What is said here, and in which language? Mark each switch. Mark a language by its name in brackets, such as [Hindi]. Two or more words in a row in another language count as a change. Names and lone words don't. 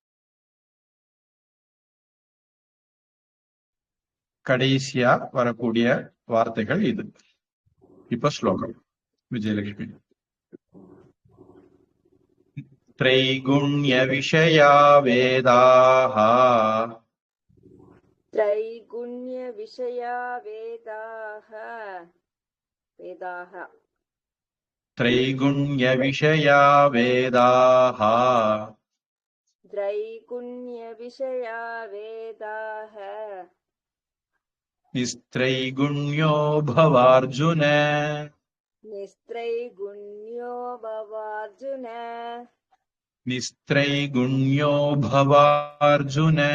[Tamil] கடைசியா வரக்கூடிய வார்த்தைகள் இது. இப்ப ஸ்லோகம் விஜயலட்சுமி. [Sanskrit] त्रैगुण्य विषया वेदाः त्रैगुण्य विषया वेदाः वेदाः त्रैगुण्य विषया वेदाः त्रैगुण्य विषया वेदाः निस्त्रैगुण्यो भवार्जुन निस्त्रैगुण्यो भवार्जुन निस्त्रैगुण्यो भवार्जुन